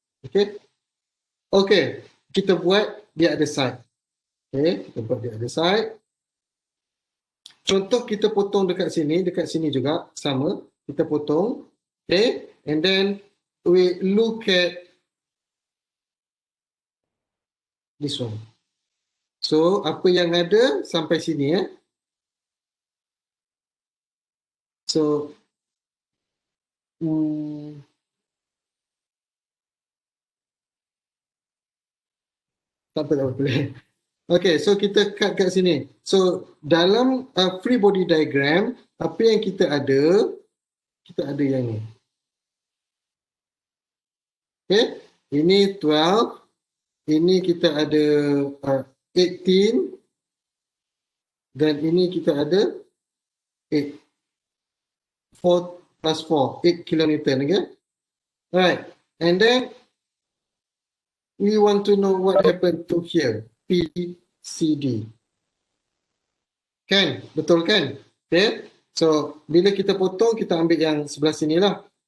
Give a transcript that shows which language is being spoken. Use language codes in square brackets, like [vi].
[ms] Okay. Okay. Kita buat [en] the other side. [ms] Okay. Kita buat [en] the other side. [ms] Contoh kita potong dekat sini juga sama. Kita potong. Okay. [en] And then we look at this one. [ms] So apa yang ada sampai sini So tak apa. Okay, so kita cut kat sini. So dalam free body diagram, apa yang kita ada yang ni. Okay, ini 12, ini kita ada 18, dan ini kita ada 8. [en] 4 plus 4, 8 kilonewton, okay? Alright, and then we want to know what happened to here, PCD. Kan? Betul kan? [ms] Okay, so bila kita potong, kita ambil yang sebelah sini lah.